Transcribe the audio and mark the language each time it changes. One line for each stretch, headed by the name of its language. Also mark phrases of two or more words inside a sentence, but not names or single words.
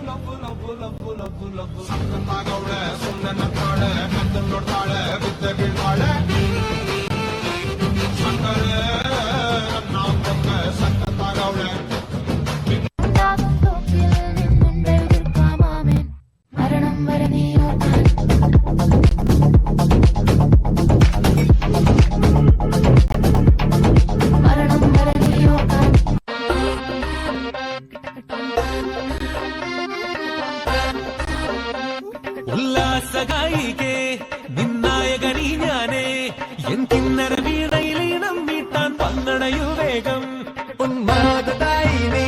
Kannada: ಸಕ್ಕತ್ತಾಗವ್ಳೆ ಸುಮ್ಮನೆ ನಗ್ತಾಳೆ ಕದ್ದು ನೋಡ್ತಾಳೆ ಬಿದ್ದೆ ಬೀಳ್ತಾಳೆ ಸಕ್ಕರೆ ನನ್ನ ಪಕ್ಕ ಸಕ್ಕತ್ತಾಗವ್ಳೆ
Malayalam: മരണം വരെ നീ മരണം വരെ നീ ഉല്ലാസഗായികേ നിന്നായകനീ ഞാനേ എൻ കിന്നര വീണയിലീണം മീട്ടാൻ പന്നണയു വേഗം ഉന്മാദതായി നീ